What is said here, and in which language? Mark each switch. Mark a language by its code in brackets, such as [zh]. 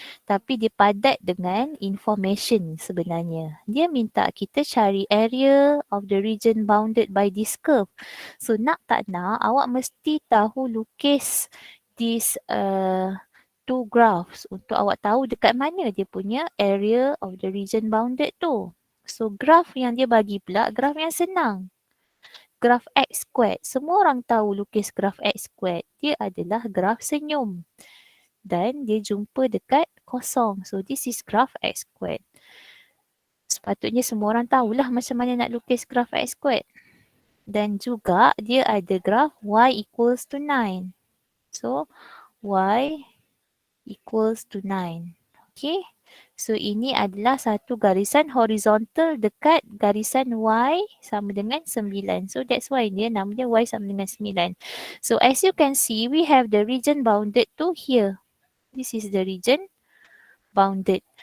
[ms] Tapi dia padat dengan information sebenarnya. Dia minta kita cari [en] area of the region bounded by this curve. [ms] So nak tak nak, awak mesti tahu lukis [en] this two graphs [ms] untuk awak tahu dekat mana dia punya [en] area of the region bounded [ms] tu. So graph yang dia bagi pula, graph yang senang. Graph x squared. Semua orang tahu lukis graph x squared. Dia adalah graph senyum. Dan dia jumpa dekat kosong. [en] So this is graph x squared. [ms] Sepatutnya semua orang tahulah macam mana nak lukis graph x squared. Dan juga dia ada graph y equals to 9. [en] So y equals to 9. Okay. [ms] So ini adalah satu garisan horizontal dekat garisan y sama dengan 9. [en] So that's why [ms] dia namanya y sama dengan 9. [en] So as you can see, we have the region bounded to here. This is the region bounded.